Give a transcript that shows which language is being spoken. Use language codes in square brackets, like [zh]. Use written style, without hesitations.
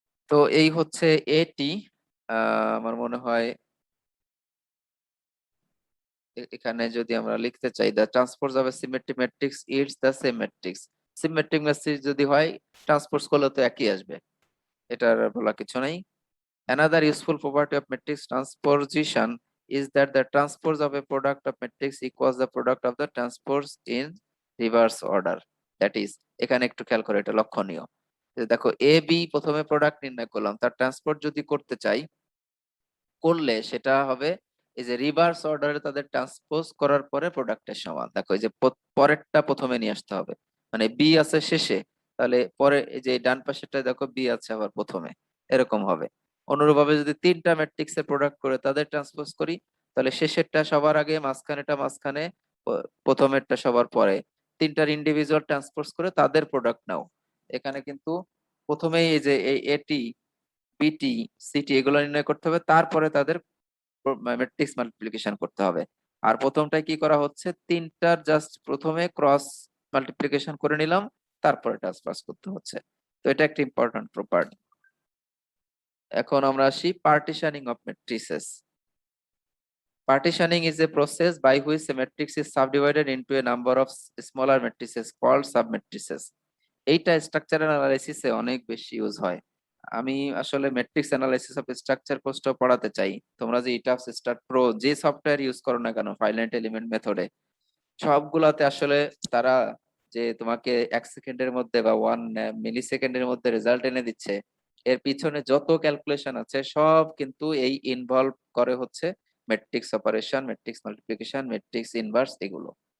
[bn] তো এই হচ্ছে এটি, আমার মনে হয় এখানে যদি আমরা লিখতে চাই [en] the transpose of a symmetric matrix it's the same matrix, [bn] symmetric matrix যদি হয় ট্রান্সপোজ করলে তো একই আসবে, এটার বলা কিছু নাই। [en] Another useful property of matrix transposition is that the transpose of a product of matrix equals the product of the transpose in reverse order. That is, [bn] এখানে একটু খেয়াল করে, এটা লক্ষণীয় যে দেখো এ বি প্রথমে প্রোডাক্ট নির্ণয় করলাম, তার ট্রান্সপোর্ট যদি করতে চাই, করলে সেটা হবে এই যে রিভার্স অর্ডারে তাদের ট্রান্সপোজ করার পরে প্রোডাক্টের সমান। দেখো এই যে পরেরটা প্রথমে নিয়ে আসতে হবে, মানে বি আছে শেষে, তাহলে পরে এই যে ডান পাশেরটা দেখো বি আছে আবার প্রথমে, এরকম হবে। অনুরূপভাবে যদি তিনটা ম্যাট্রিক্স এর প্রোডাক্ট করে তাদের ট্রান্সপোজ করি, তাহলে শেষেরটা সবার আগে, মাঝখানেটা মাঝখানে, প্রথমেরটা সবার পরে, তিনটার ইন্ডিভিজুয়াল ট্রান্সপোজ করে তাদের প্রোডাক্ট নাও। এখানে কিন্তু প্রথমেই এই যে এই এটি বিটি সিটি এগুলো নির্ণয় করতে হবে, তারপরে তাদের ম্যাট্রিক্স মাল্টিপ্লিকেশন করতে হবে। আর প্রথমটায় কি করা হচ্ছে, তিনটার জাস্ট প্রথমে ক্রস মাল্টিপ্লিকেশন করে নিলাম, তারপরে ট্রান্সপোজ করতে হচ্ছে। তো এটা একটা ইম্পর্টেন্ট প্রপার্টি। এখন আমরা আসি partitioning of matrices. [en] Partitioning is a process by which a matrix is subdivided into a number of smaller matrices called submatrices. [bn] এইটা স্ট্রাকচারাল অ্যানালাইসিসে অনেক বেশি ইউজ হয়। আমি আসলে ম্যাট্রিক্স অ্যানালাইসিস অফ স্ট্রাকচার কোর্সটা পড়াতে চাই। তোমরা যে ইটাফ স্টার প্রো যে সফটওয়্যার ইউজ করো না কেন ফাইনাইট এলিমেন্ট মেথডে, সবগুলাতে আসলে তারা যে তোমাকে 1 সেকেন্ডের মধ্যে বা 1 মিলি সেকেন্ডের মধ্যে রেজাল্ট এনে দিচ্ছে, এর পিছনে যত ক্যালকুলেশন আছে সব কিন্তু এই ইনভলভ করে হচ্ছে matrix operation, matrix multiplication, matrix inverse এগুলো।